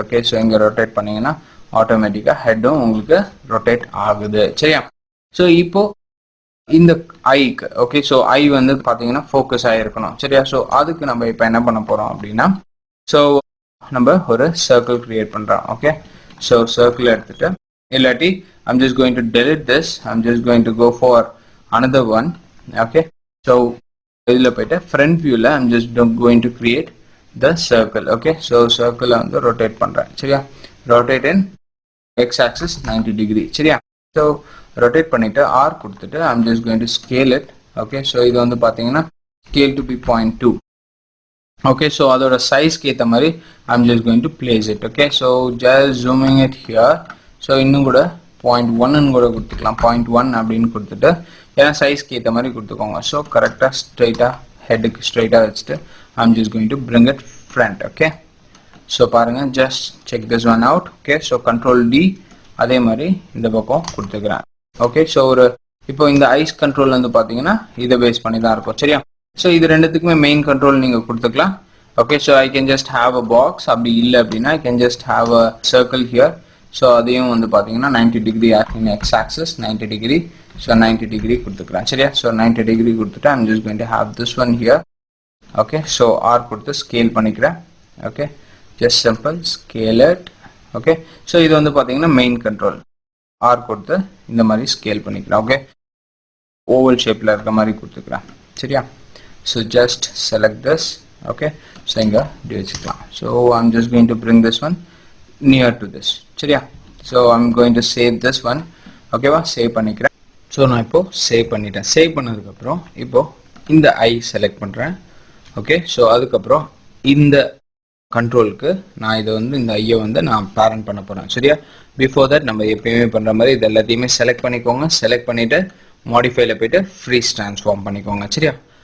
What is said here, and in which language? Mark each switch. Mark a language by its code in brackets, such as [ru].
[ta] Okay, so இங்கே rotate பண்ணீங்கன்னா ஆட்டோமேட்டிக்காக ஹெட்டும் உங்களுக்கு ரொட்டேட் ஆகுது. சரியா? ஸோ இப்போ இந்த ஐக்கு ஓகே, ஸோ ஐ வந்து பார்த்தீங்கன்னா ஃபோக்கஸ் ஆகிருக்கணும். சரியா? ஸோ அதுக்கு நம்ம இப்போ என்ன பண்ண போகிறோம் அப்படின்னா ஸோ நம்ம ஒரு சர்க்கிள் கிரியேட் பண்ணுறோம். ஓகே, ஸோ சர்க்கிள் எடுத்துட்டு இல்லாட்டி [en] I'm just going to delete this. I'm just going to go for another one. Okay, so இதில் போயிட்டு front viewல I'm just going to create the circle. Okay, so circle வந்து rotate பண்ணுறேன். சரியா? rotate in x axis 90 degree. சரியா? so rotate பண்ணிட்டு R கொடுத்துட்டு I'm just going to scale it. Okay, so இது வந்து பார்த்தீங்கன்னா scale to be 0.2. Okay, so அதோட சைஸ்க்கு ஏற்ற மாதிரி I'm just going to place it. Okay, so just zooming it here. [ta] so இன்னும் கூட 0.1 கூட கொடுத்துக்கலாம். 0.1 அப்படின்னு கொடுத்துட்டு ஏன்னா சைஸ்க்கு ஏற்ற மாதிரி கொடுத்துக்கோங்க. ஸோ கரெக்டாக ஸ்ட்ரைட்டாக ஹெட்டுக்கு ஸ்ட்ரைட்டாக வச்சுட்டு I'm just going to bring it front. [en] Okay, so பாருங்கள், just check this one out. Okay, so Control D அதே மாதிரி இந்த பக்கம் கொடுத்துக்கிறேன். [ta] ஓகே, ஸோ ஒரு இப்போ இந்த ஐஸ் கண்ட்ரோல் வந்து பார்த்தீங்கன்னா இதை பேஸ் பண்ணி தான் இருக்கும். சரியா? ஸோ இது ரெண்டுத்துக்குமே மெயின் கண்ட்ரோல் நீங்கள் கொடுத்துக்கலாம். Okay, so [en] I can just have a box. [ta] அப்படி இல்லை அப்படின்னா I can just have a circle here. So அதையும் வந்து பார்த்தீங்கன்னா 90 degree in X access 90 degree. So 90 degree கொடுத்துக்கிறேன். சரியா? [en] So 90 degree கொடுத்துட்டு I'm just going to have this one here. [ta] Okay, so R கொடுத்து ஸ்கேல் பண்ணிக்கிறேன். Okay, just simple scale it. Okay, so இது வந்து பார்த்தீங்கன்னா மெயின் கண்ட்ரோல். ஆர் கொடுத்து இந்த மாதிரி ஸ்கேல் பண்ணிக்கிறேன். ஓகே, ஓவல் ஷேப்பில் இருக்க மாதிரி கொடுத்துக்கிறேன். சரியா? So just select this. Okay, so இங்கே இப்படி வச்சுக்கலாம். [en] So I'm just going to bring this one near to this. சரியா? ஸோ I'm going to save this one. [ta] ஓகேவா? சேவ் பண்ணிக்கிறேன். ஸோ நான் இப்போ சேவ் பண்ணிட்டேன். சேவ் பண்ணதுக்கப்புறம் இப்போ இந்த ஐ செலக்ட் பண்ணுறேன். ஓகே, ஸோ அதுக்கப்புறம் இந்த கண்ட்ரோலுக்கு நான் இதை வந்து இந்த ஐயை வந்து நான் பேரண்ட் பண்ண போகிறேன். சரியா? பிஃபோர் தட் நம்ம எப்பயுமே பண்ணுற மாதிரி இது எல்லாத்தையுமே செலக்ட் பண்ணிக்கோங்க. செலக்ட் பண்ணிவிட்டு மாடிஃபைல போய்ட்டு ஃப்ரீஸ் ட்ரான்ஸ்ஃபார்ம் பண்ணிக்கோங்க. சரியா?